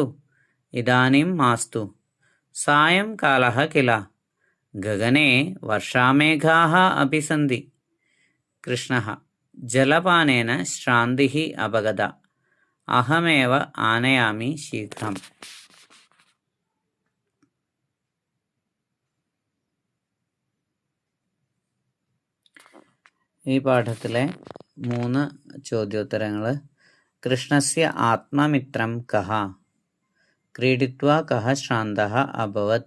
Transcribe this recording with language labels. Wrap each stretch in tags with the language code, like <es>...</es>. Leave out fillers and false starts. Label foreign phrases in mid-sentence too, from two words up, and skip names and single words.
<sa>इदानीं मास्तु, सायंकालः किल, गगने वर्षामेघाः अपि सन्ति। कृष्णः जलपानेन श्रान्तिः अपगता, अहमेव आनयामि शीघ्रम्।</sa> <ml>ഈ പാഠത്തിലെ 3 ചോദ്യോത്തരങ്ങൾ.</ml> <sa>കൃഷ്ണസ്യ ആത്മമിത്രം കഃ? ക്രീഡിത്വാ കഃ ശ്രാന്തഃ അഭവത്?</sa>